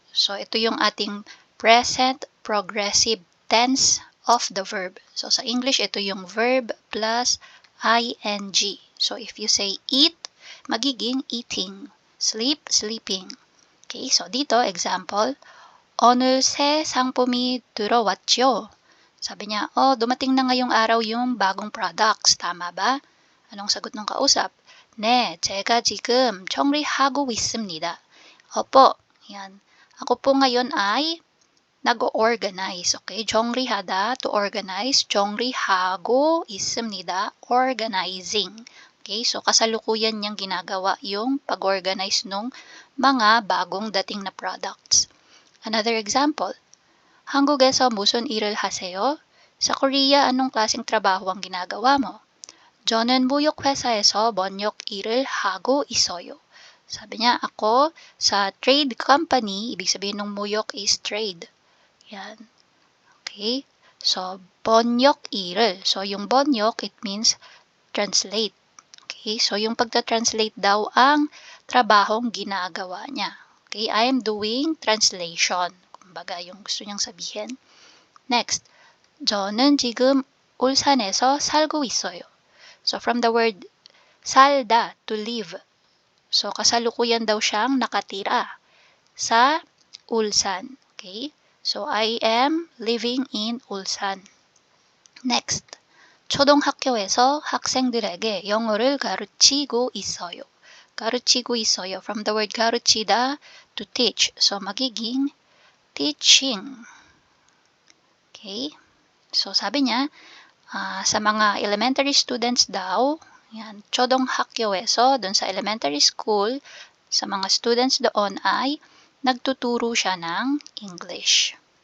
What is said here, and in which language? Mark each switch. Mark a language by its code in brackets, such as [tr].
[en] So, [tl] ito yung ating [en] present progressive tense of the verb. So, sa English, [tl] ito yung [en] verb plus ing. So, if you say eat, magiging eating. Sleep, sleeping. Okay, so dito, example, [ko] 오늘 새 상품이 들어왔죠? [tl] Sabi niya, dumating na ngayong araw yung bagong products. Tama ba? Anong sagot ng kausap? [ko] 네, 제가 지금 정리하고 있습니다. [tl] Opo, yan. Ako po ngayon ay nag-organize. Okay, [ko] 정리하다, [en] to organize. [ko] 정리하고 있습니다, organizing. [tl] Okay, so kasalukuyan niyang ginagawa yung pag-organize ng mga bagong dating na products. [en] Another example, [ko] 한국에서 무슨 일을 하세요? [tl] Sa Korea, anong klaseng trabaho ang ginagawa mo? [ko] 저는 무역회사에서 번역 일을 하고 있어요. [tl] Sabi niya, ako sa trade company, ibig sabihin ng muyok is trade. Yan. Okay? So, [ko] 번역 일을. [en] So, yung 번역, it means translate. Okay? [tl] So, yung pagta-translate daw ang trabahong ginagawa niya. [en] Okay, I am doing translation. [tl] Kumbaga, yung gusto niyang sabihin. [ko] Next, 저는 지금 울산에서 살고 있어요. [en] So, from the word [ko] 살다, [en] to live. [tl] So, kasalukuyan daw siyang nakatira sa Ulsan. [en] Okay, so I am living in Ulsan. Next, [ko] 초등학교에서 학생들에게 영어를 가르치고 있어요. 가르치고 있어요. [en] From the word [ko] 가르치다, [en] to teach. So, magiging teaching. Okay? [tl] So, sabi niya, sa mga elementary students daw, yan, [ko] 초등학교에서, [tl] dun sa elementary school, sa mga students doon ay nagtuturo siya ng English.